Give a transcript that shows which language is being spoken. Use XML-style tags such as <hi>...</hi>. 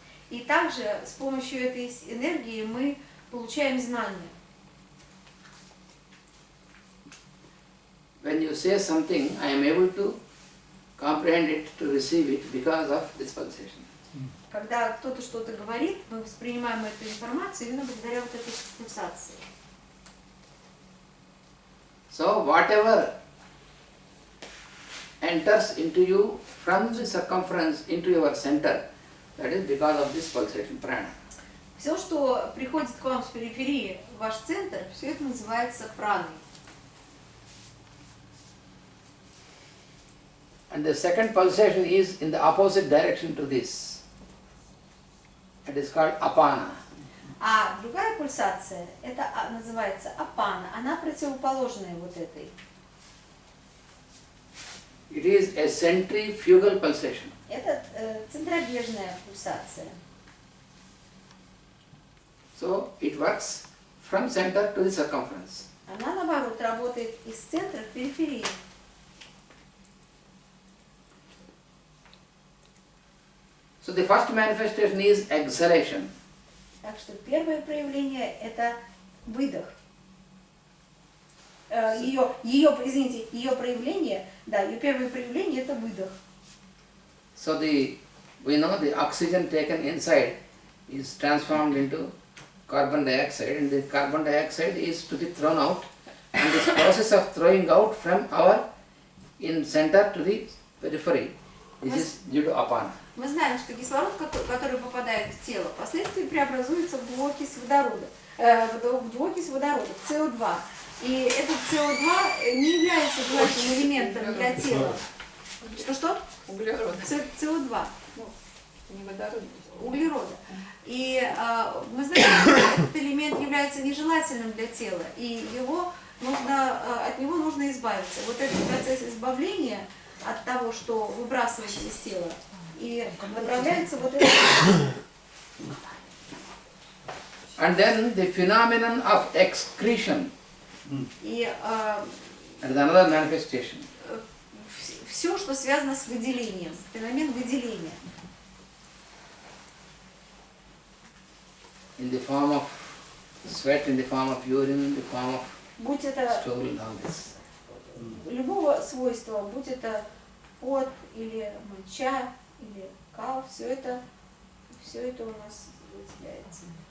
<ru>И также с помощью этой энергии мы получаем знания.</ru> <en>When you say something, I am able to comprehend it, to receive it because of this pulsation.</en> <ru>Когда кто-то что-то говорит, мы воспринимаем эту информацию именно благодаря вот этой пульсации.</ru> <en>So whatever enters into you from the circumference into your center, that is because of this pulsation, prana.</en> <ru>Все, что приходит к вам с периферии в ваш центр, все это называется праной.</ru> <en>And the second pulsation is in the opposite direction to this. It is called apana.</en> <ru>А другая пульсация, это называется апана, она противоположная вот этой.</ru> <en>It is a centrifugal pulsation.</en> <ru>Это центробежная пульсация.</ru> <en>So it works from center to the circumference.</en> <ru>Она, наоборот, работает из центра к периферии.</ru> <en>So the first manifestation is exhalation.</en> <ru>Так что первое проявление – это выдох. Ее проявление, да, ее первое проявление – это выдох.</ru> <en>So we know the oxygen taken inside is transformed into carbon dioxide, and the carbon dioxide is to be thrown out, and this process of throwing out from our in center to the periphery, this is due to apana.</en> <ru>Мы знаем, что кислород, который попадает в тело, впоследствии преобразуется в двуокись водорода, в СО2. И этот СО2 не является важным элементом для тела. Что? Углерод. СО2. Не водород. Углерода. И мы знаем, что этот элемент является нежелательным для тела, и от него нужно избавиться. Вот этот процесс избавления от того, что выбрасывается из тела, и направляется вот это.</ru> <en>And then the phenomenon of excretion.</en> <ru>И</ru> <en>That is another manifestation.</en> <ru>все, что связано с выделением, феномен выделения.</ru> <en>In the form of sweat, in the form of urine, in the form of</en> <ru>Будь это</ru> <en>stool and all this.</en> <ru>любого свойства, будь это пот или моча или кал, все это у нас выделяется.</ru>